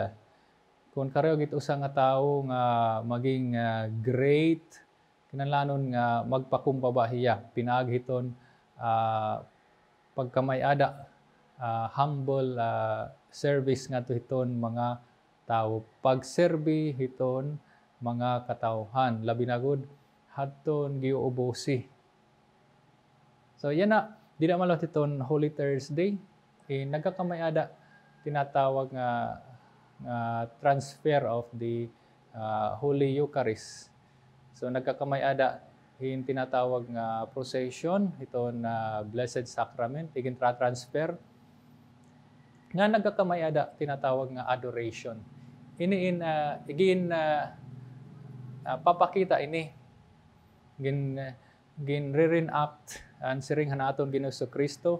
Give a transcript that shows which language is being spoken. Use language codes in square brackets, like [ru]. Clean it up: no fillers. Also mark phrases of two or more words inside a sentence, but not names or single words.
[war] Kung kareho gid usa nga tawo nga maging great, kinahanglan nga magpakumbaba hiya pinaagi hiton pagkamayada, [en] humble service [war] ngadto hiton mga tawo, pagserbi hiton mga katawhan, labi na gud hadton giuubosi. So yan na, di na malot hiton Holy Thursday, nagkakamayada tinatawag nga [en] transfer of the Holy Eucharist. [war] So nagkakamayada in tinatawag nga procession iton Blessed Sacrament, igin transfer nga nagkakamayada tinatawag nga adoration. Ini papakita ini gin re-enact ang siring hanaton Ginoo Kristo.